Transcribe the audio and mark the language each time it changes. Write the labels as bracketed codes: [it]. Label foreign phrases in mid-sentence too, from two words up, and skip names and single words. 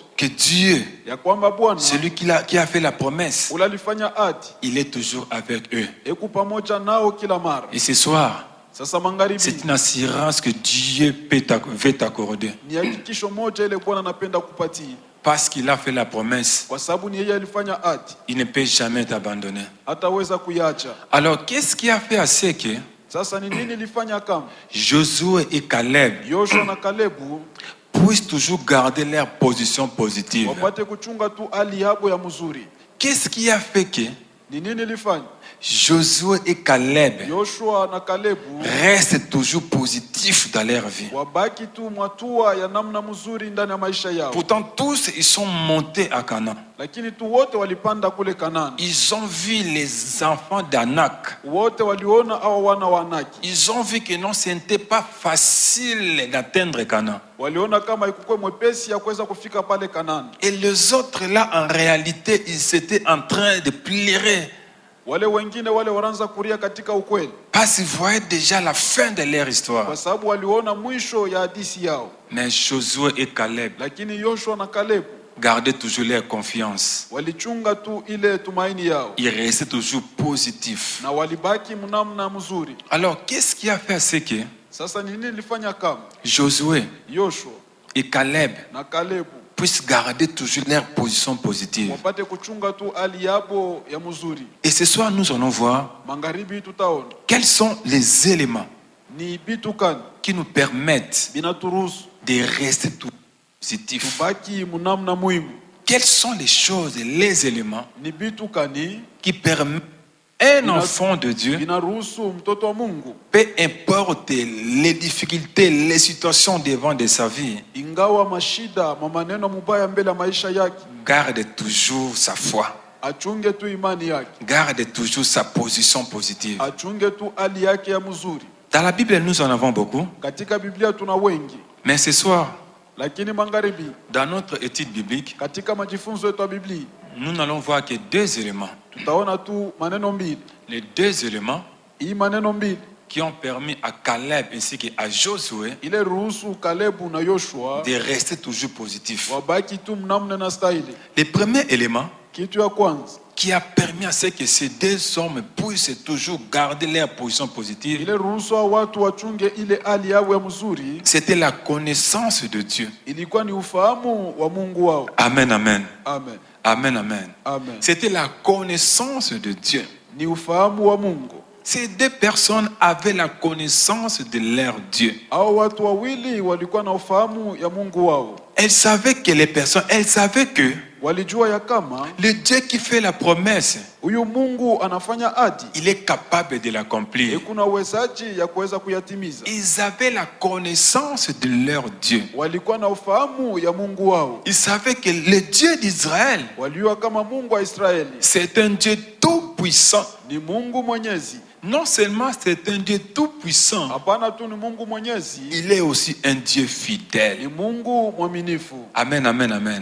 [fr] Que Dieu, [sw] ya kwamba Bwana [fr] celui qui a fait la promesse, [sw] ulalifanya ahadi [fr] il est toujours avec eux. [sw] pamoja nao kila mara. [fr] Et ce soir, [sw] Sasa magharibi [fr] c'est une assurance que Dieu veut t'accorder. [sw] ni hakikisho moja ile Bwana anapenda kupatia, [fr] Parce qu'il a fait la promesse, [sw] kwa sababu ni yeye alifanya ahadi, [fr] il ne peut jamais t'abandonner. [sw] hataweza kuiacha. [fr] Alors, qu'est-ce qui a fait à ce que [sw] Sasa ni nini ilifanya kama [fr] Josué et Caleb [sw] Yoshua na Kalebu [fr] puissent toujours garder leur position positive? [sw] wapate kuchunga tu hali yabo ya mzuri? [fr] Qu'est-ce qui a fait que [sw] Ni nini ilifanya [fr] Josué et Caleb [sw] Yoshua na Kalebu [fr] restent toujours positifs dans leur vie? [sw] wabaki tu mwatua ya namna mzuri ndani ya maisha yao? [fr] Pourtant, tous, ils sont montés à Canaan. [sw] Lakini tu wote walipanda kule Kanaani, [fr] Ils ont vu les enfants d'Anak. [sw] wote waliona hao wana wa Anaki, [fr] Ils ont vu que non, ce n'était pas facile d'atteindre Canaan. [sw] waliona kama ikukuwe mwepesi ya kuweza kufika pale Kanaani. [fr] Et les autres là, en réalité, ils étaient en train de pleurer [sw] Wale wengine wale wanaanza kuria katika ukweli, [fr] parce qu'ils voyaient déjà la fin de leur histoire. [sw] kwa sababu waliona mwisho ya hadithi yao. [fr] Mais Josué et Caleb [sw] Lakini Yoshua na Kalebu [fr] gardaient toujours leur confiance. [sw] walichunga tu ile tumaini yao [fr] Ils restaient toujours positifs. [sw] na walibaki mnamna mzuri. [fr] Alors, qu'est-ce qui a fait à ce que [sw] Sasa ni nini ilifanya kama [fr] Josué [sw] Yoshua [fr] et Caleb [sw] na Kalebu [fr] puissent garder toujours leur position positive? [sw] wapate kuchunga tu hali yabo ya mzuri? [fr] Et ce soir, nous allons voir [sw] Magharibi tutaona [fr] quels sont les éléments [sw] ni bitu kani [fr] qui nous permettent [sw] binaturuhusu [fr] de rester tout positifs. [sw] tubaki mnamna muhimu. [fr] Quelles sont les choses, les éléments [sw] Ni bitu kani [fr] qui permettent un enfant de Dieu, [sw] binaruhusu mtoto wa Mungu, [fr] peu importe les difficultés, les situations devant de sa vie, [sw] ingawa mashida maneno mubaya mbele ya maisha yake, [fr] garde toujours sa foi, [sw] achunge tu imani yake, [fr] garde toujours sa position positive. [sw] achunge tu hali yake ya mzuri. [fr] Dans la Bible, nous en avons beaucoup, [sw] Katika Biblia tuna wengi, [fr] mais ce soir, [sw] lakini magharibi [fr] dans notre étude biblique, [sw] katika majifunzo yetu ya Biblia [fr] nous n'allons voir que deux éléments. [sw] tutaona tu maneno mbili. [fr] Les deux éléments [sw] Hii maneno mbili [fr] qui ont permis à Caleb ainsi qu'à Josué [sw] ile ruhusu Kalebu na Yoshua [fr] de rester toujours positifs. [sw] wabaki tu mnamna na stahili. [fr] Le premier élément [sw] Kitu ya kwanza [fr] qui a permis à ce que ces deux hommes puissent toujours garder leur position positive, [sw] ile ruhusu wa watu wachunge ile hali yao ya mzuri [fr] c'était la connaissance de Dieu. [sw] ilikuwa ni ufahamu wa Mungu wao. Amen, amen. Amen. Amen, amen. Amen. [fr] C'était la connaissance de Dieu. [sw] Ni ufahamu wa Mungu. [fr] Ces deux personnes avaient la connaissance de leur Dieu. [sw] Hao watu wawili walikuwa na ufahamu ya Mungu wao. [fr] Elles savaient que les personnes, elles savaient que [sw] Walijua ya kama [fr] le Dieu qui fait la promesse, [sw] huyu Mungu anafanya ahadi, [fr] il est capable de l'accomplir. [sw] kuna uwezaji ya kuweza kuyatimiza. [fr] Ils avaient la connaissance de leur Dieu. [sw] Walikuwa na ufahamu ya Mungu wao. [fr] Ils savaient que le Dieu d'Israël, [sw] Walijua kama Mungu wa Israeli [fr] c'est un Dieu tout puissant. [sw] ni Mungu mwenyezi. [fr] Non seulement c'est un Dieu tout puissant, [sw] Hapana tu ni Mungu mwenyezi, [fr] il est aussi un Dieu fidèle. [sw] ni Mungu mwaminifu. Amen, amen, amen.